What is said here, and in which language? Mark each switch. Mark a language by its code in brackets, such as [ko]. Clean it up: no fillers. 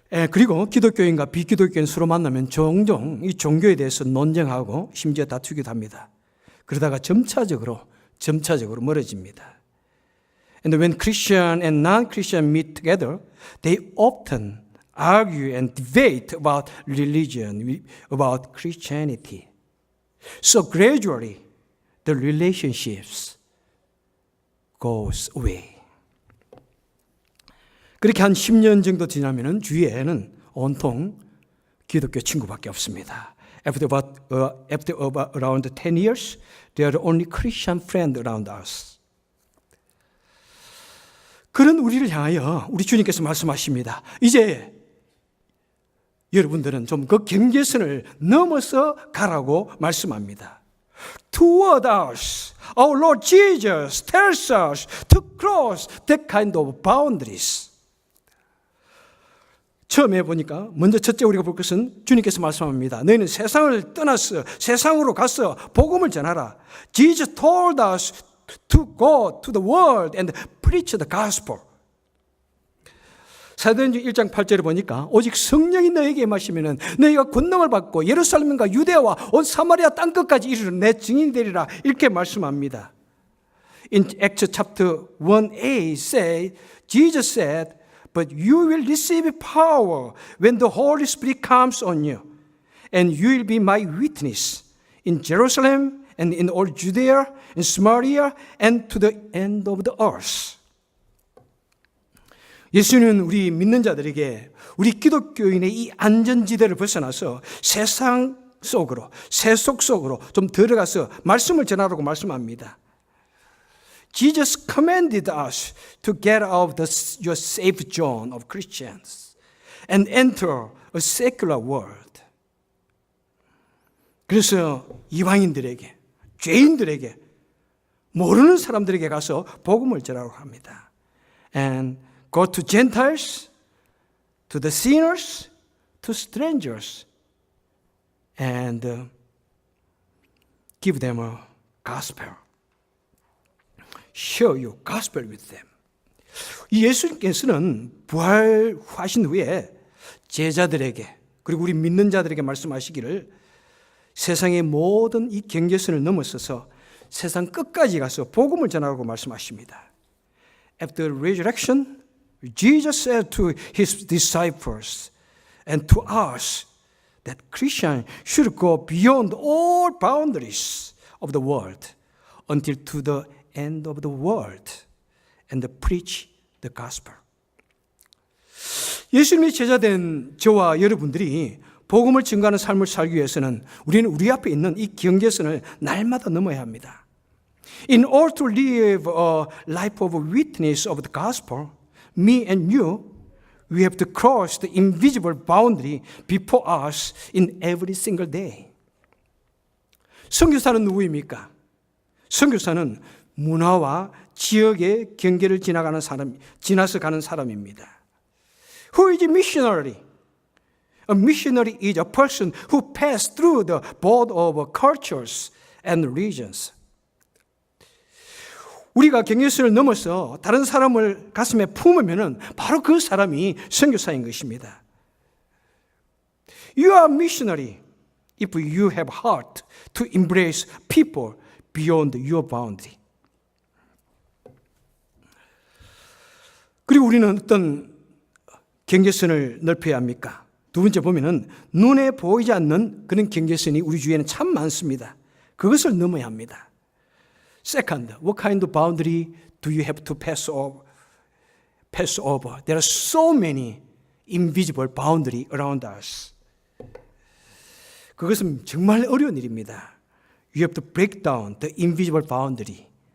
[ko] 그리고 기독교인과 비기독교인 서로 만나면 종종 이 종교에 대해서 논쟁하고 심지어 다투기도 합니다. 그러다가 점차적으로 멀어집니다. [en] And when Christian and non-Christian meet together, they often argue and debate about religion, about Christianity. So gradually, the relationships goes away. [ko] 그렇게 한 10년 정도 지나면은 주위에는 온통 기독교 친구밖에 없습니다. [en] After around 10 years, there are only Christian friends around us. [ko] 그런 우리를 향하여 우리 주님께서 말씀하십니다. 이제 여러분들은 좀 그 경계선을 넘어서 가라고 말씀합니다. [en] Toward us, our Lord Jesus tells us to cross that kind of boundaries. [ko] 처음에 보니까 먼저 첫째 우리가 볼 것은 주님께서 말씀합니다. 너희는 세상을 떠나서 세상으로 가서 복음을 전하라. [en] Jesus told us to go to the world and preach the gospel. [ko] 사도행전 1장 8절에 보니까 오직 성령이 너에게 임하시면은 너희가 권능을 받고 예루살렘과 유대와 온 사마리아 땅끝까지 이르러 내 증인이 되리라. 이렇게 말씀합니다. [en] In Acts chapter 1a say, Jesus said, but you will receive power when the Holy Spirit comes on you, and you will be my witness in Jerusalem and in all Judea and Samaria and to the end of the earth. [ko] 예수는 우리 믿는 자들에게 우리 기독교인의 이 안전지대를 벗어나서 세상 속으로, 세속 속으로 좀 들어가서 말씀을 전하라고 말씀합니다. [en] Jesus commanded us to get out of your safe zone of Christians and enter a secular world. [ko] 그래서 이방인들에게, 죄인들에게, 모르는 사람들에게 가서 복음을 전하라고 합니다. [en] And go to Gentiles, to the sinners, to strangers, and give them a gospel. Share your gospel with them. [ko] 이 예수님께서는 부활하신 후에 제자들에게 그리고 우리 믿는 자들에게 말씀하시기를 세상의 모든 이 경계선을 넘어서서 세상 끝까지 가서 복음을 전하라고 말씀하십니다. [en] After resurrection, Jesus said to his disciples and to us that Christians should go beyond all boundaries of the world until to the end of the world and preach the gospel. [ko] 예수님의 제자된 저와 여러분들이 복음을 증거하는 삶을 살기 위해서는 우리는 우리 앞에 있는 이 경계선을 날마다 넘어야 합니다. [en] In order to live a life of witness of the gospel, me and you, we have to cross the invisible boundary before us in every single day. [ko] 선교사는 누구입니까? 선교사는 문화와 지역의 경계를 지나서 가는 사람입니다. [en] Who is a missionary? A missionary is a person who passed through the border of cultures and regions. [ko] 우리가 경계선을 넘어서 다른 사람을 가슴에 품으면은 바로 그 사람이 선교사인 것입니다. [en] You are a missionary if you have heart to embrace people beyond your boundary. [ko] 그리고 우리는 어떤 경계선을 넓혀야 합니까? 두 번째 보면은 눈에 보이지 않는 그런 경계선이 우리 주위에는 참 많습니다. 그것을 넘어야 합니다. [en] Second, what kind of boundary do you have to pass over? There are so many invisible boundaries around us. [ko] 그것은 정말 어려운 일입니다. [en] You have to break down the invisible boundary